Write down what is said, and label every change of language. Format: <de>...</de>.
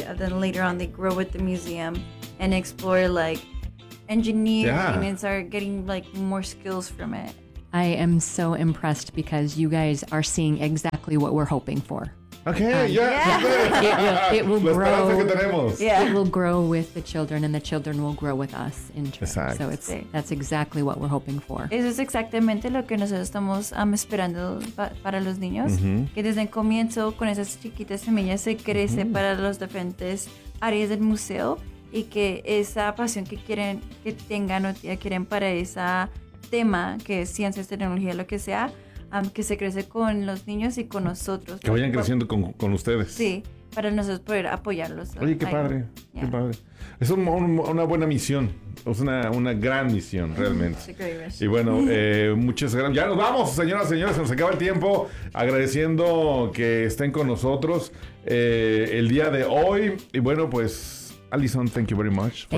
<en>And then later on, they grow with the museum and explore like engineering, yeah, and start getting like more skills from it. I am so impressed because you guys are seeing exactly what we're hoping for. Okay. Yeah. It will grow. Yeah. It will grow with the children, and the children will grow with us in turn. Exact. So it's,</en> <es>sí,</es> <en>that's exactly what we're hoping for.</en> <es>Eso es exactamente lo que nosotros estamos esperando para los niños, que desde el comienzo con esas chiquitas semillas se crece para los diferentes áreas del museo, y que esa pasión que quieren que tengan o que quieren para ese tema, que es ciencias, tecnología, lo que sea. Que se crece con los niños y con nosotros. Que vayan creciendo con ustedes. Sí, para nosotros poder apoyarlos. Oye, qué padre, qué padre. Es una buena misión. Es una gran misión, realmente. Y bueno, muchas gracias. Ya nos vamos, señoras y señores. Se nos acaba el tiempo. Agradeciendo que estén con nosotros el día de hoy. Y bueno, pues,</es> <en>Alison, thank you very much for</en>